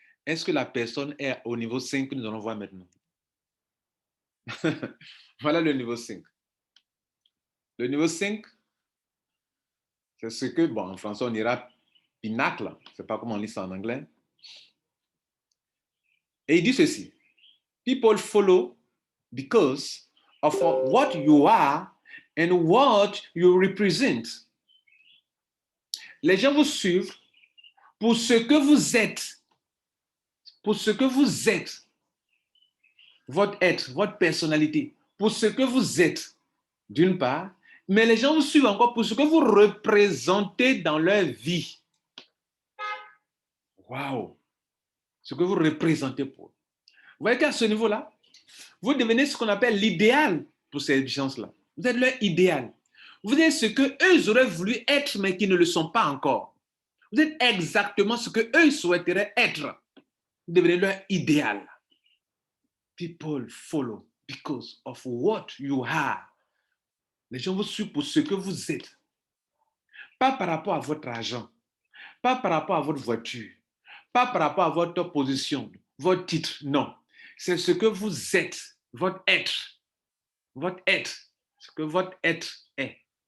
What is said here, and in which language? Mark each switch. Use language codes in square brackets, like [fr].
[fr] Est-ce que la personne est au niveau 5 que nous allons voir maintenant? Voilà le niveau 5. Le niveau 5, c'est ce que, bon, en français, on dira pinacle. Je ne sais pas comment on lit ça en anglais. Et il dit ceci. [en] People follow because of what you are and what you represent. [fr] Les gens vous suivent pour ce que vous êtes. Pour ce que vous êtes. Votre être, votre personnalité. Pour ce que vous êtes, d'une part. Mais les gens vous suivent encore pour ce que vous représentez dans leur vie. Waouh! Ce que vous représentez pour eux. Vous voyez qu'à ce niveau-là, vous devenez ce qu'on appelle l'idéal pour ces gens-là. Vous êtes leur idéal. Vous êtes ce qu'eux auraient voulu être, mais qui ne le sont pas encore. Vous êtes exactement ce qu'eux souhaiteraient être. Vous devenez leur idéal. [en] People follow because of what you are. [fr] Les gens vous suivent pour ce que vous êtes. Pas par rapport à votre argent. Pas par rapport à votre voiture. Pas par rapport à votre position, votre titre. Non. C'est ce que vous êtes. Votre être. Votre être. Ce que votre être est.